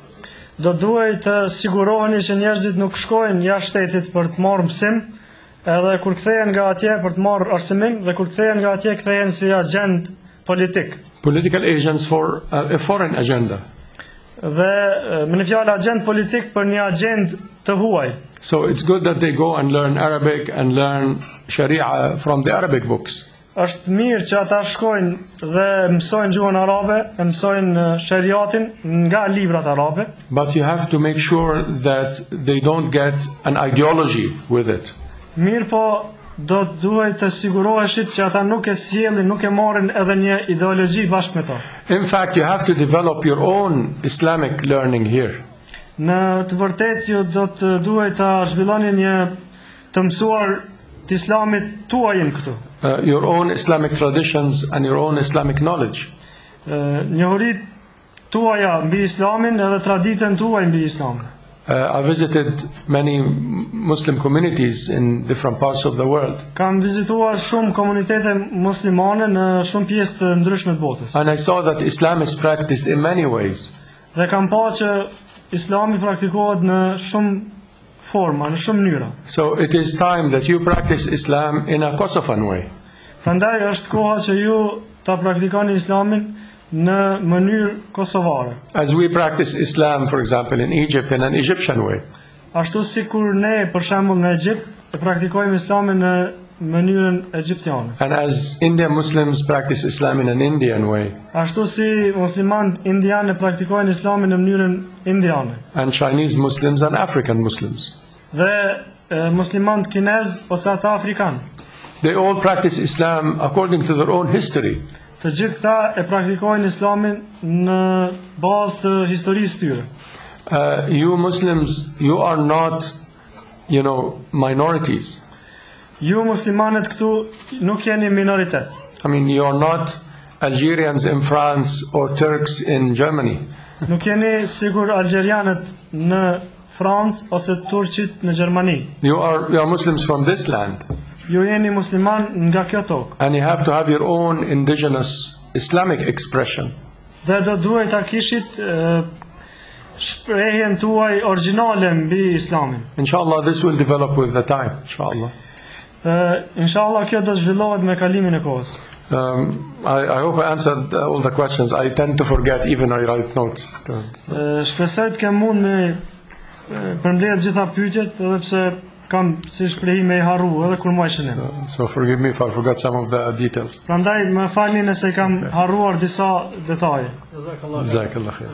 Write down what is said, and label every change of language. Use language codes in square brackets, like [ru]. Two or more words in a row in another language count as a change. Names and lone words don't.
[sq] Do duhet të siguroheni që njerëzit nuk shkojnë jashtë shtetit për të marrë mësim, edhe kur kthehen nga atje për të marrë arsimim dhe kur kthehen nga atje kthehen si agent politik. [en] Political agents for a foreign agenda. [sq] Dhe me një fjalë agent politik për një agent të huaj. [en] So it's good that they go and learn Arabic and learn Sharia from the Arabic books. [sq] Është mirë që ata shkojnë dhe mësojnë gjuhën arabe, mësojnë shariatin nga librat arabe. [en] But you have to make sure that they don't get an ideology with it. [sq] Mirë po, duhet të siguroheshit që ata nuk e sjellin, nuk e marrin edhe një ideologji bashkë me to. [en] In fact, you have to develop your own Islamic learning here. [sq] Në të vërtetë ju do të duhet ta zhvilloni një të mësuar të Islamit tuajin këtu. [en] Your own Islamic traditions and your own Islamic knowledge. [sq] Njohurit tuaja mbi Islamin edhe traditën tuaj mbi Islamin. [en] I visited many Muslim communities in different parts of the world. [sq] Kam vizituar shumë komunitete muslimane në shumë pjesë të ndryshme të botës. [en] And I saw that Islam is practiced in many ways. [sq] Dhe kam pa që Islami praktikohet në shumë forma, në shumë mënyra. [en] So it is time that you practice Islam in a Kosovan way. [sq] Prandaj është koha që ju ta praktikoni Islamin në mënyrë kosovare. [en] As we practice Islam, for example, in Egypt in an Egyptian way. [sq] Ashtu sikur ne për shembull në Egjipt e praktikojmë Islamin në mënyrën egjiptiane. [en] And as Indian Muslims practice Islam in an Indian way. [sq] Ashtu si muslimanët indianë praktikojnë Islamin në mënyrën indiane. [en] And Chinese Muslims and African Muslims. [sq] Dhe muslimanët kinez ose ata afrikanë. [en] They all practice Islam according to their own history. [sq] Të gjithë këta e praktikojnë Islamin në bazë të historisë tyre. [en] You Muslims, you are not, minorities. [sq] Ju muslimanët këtu nuk jeni minoritet. [en] I mean, you are not Algerians in France or Turks in Germany. [sq] Nuk jeni sigur algerianët në Francë ose turqit në Gjermani. [en] You are Muslims from this land. [sq] Ju jeni musliman nga kjo tokë. [en] And you have to have your own indigenous Islamic expression. [sq] Dhe do duhet ta kishit shprehjen tuaj origjinale mbi Islamin. [en] Inshallah, this will develop with the time. [sq] Inshallah. Inshallah, kjo do zhvillohet me kalimin e kohës. [en] I hope I answered all the questions. I tend to forget even I write notes. [sq] Shpresoj të kem mund me përmbledh gjitha pyetjet, edhe pse kam si shprehim e harru edhe kur më shënim. [en] So forgive me if I forgot some of the details. [sq] Prandaj më falni nëse kam harruar disa detaje. [ar] Jazakallah khair.